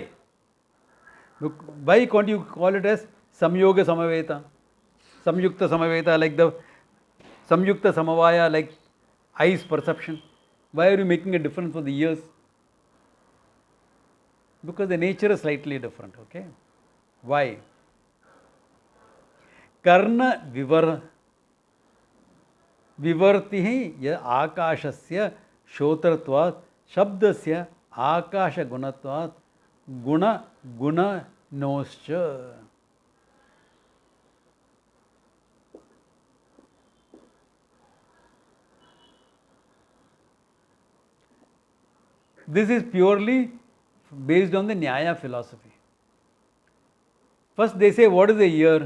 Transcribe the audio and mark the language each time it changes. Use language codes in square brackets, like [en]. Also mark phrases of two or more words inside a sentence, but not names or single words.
[en] Why can't you call it as [sa] संयोग समवेत? संयुक्त समवेत, [en] like the [sa] संयुक्त समवाय, [en] like eyes perception. Why are you making a difference for the ears? Because the nature is slightly different, okay? Why? [sa] कर्ण विवर्तिहि य आकाशस्य श्रोत्रत्वात् शब्दस्य आकाश गुणत्वात् गुण नोश्च. [en] This is purely based on the Nyaya philosophy. First they say, what is the ear?